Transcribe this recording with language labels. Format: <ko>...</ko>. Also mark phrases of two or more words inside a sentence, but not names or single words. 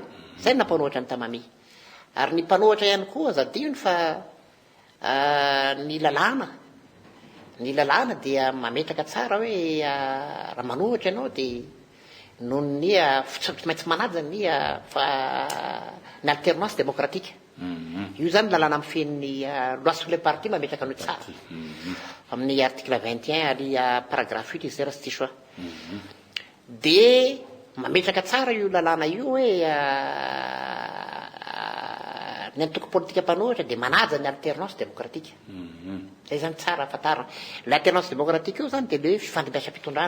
<mg>Zay ny nampanohatra ny Tamami. Ary ny mpanohatra ihany koa azadino fa ny lalàna. Ny lalàna dia mametraka tsara hoe raha manohatra ianao dia noho ny tsy maintsy manaja ny</mg> <fr>alternance démocratique.</fr> <mg>Io zany lalàna amin'ny fen'ny</mg> <fr>loi sur les partis</fr> <mg>mametraka anao tsara. Amin'ny article 21 ary paragraphe 8 izy raha tsy diso. Dia mametraka tsara io lalàna io hoe ny antoko politika mpanohatra dia manaja ny</mg> <fr>alternance démocratique.</fr> <mg>Zay zany tsara ahafantarana.</mg> <fr>L'alternance démocratique</fr> <mg>io zany dia le fifandimbiasam-pitondrana.</mg>